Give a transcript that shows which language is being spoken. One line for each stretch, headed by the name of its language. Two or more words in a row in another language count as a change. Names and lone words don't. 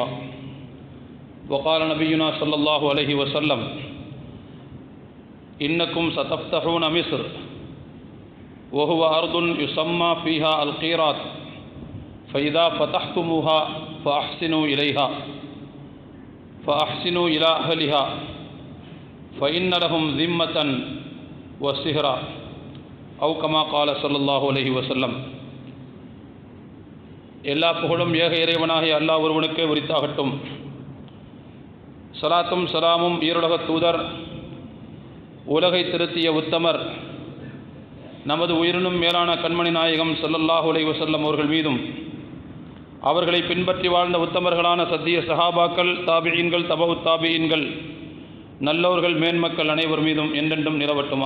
Arabic: وقال نبينا صلى الله عليه وسلم: إنكم ستفتحون مصر وهو أرض يسمى فيها القيرات فإذا فتحتموها فأحسنوا إلى أهلها فإن لهم ذمة وسهرا أو كما قال صلى الله عليه وسلم.
Tamil: எல்லா புகழும் ஏக இறைவனாகிய அல்லாஹ் ஒருவனுக்கே உரித்தாகட்டும். சலாத்தும் சலாமும் ஈருலக தூதர், உலகை திருத்திய உத்தமர், நமது உயிரினும் மேலான கண்மணி நாயகம்
Arabic: صلى الله عليه وسلم
Tamil: அவர்கள் மீதும், அவர்களை பின்பற்றி வாழ்ந்த உத்தமர்களான சத்திய சஹாபாக்கள், தாபிஈன்கள், தபவுத் தாபிஈன்கள், நல்லோர்கள், மேன்மக்கள் அனைவர் மீதும் என்றென்றும் நிலவட்டுமாக.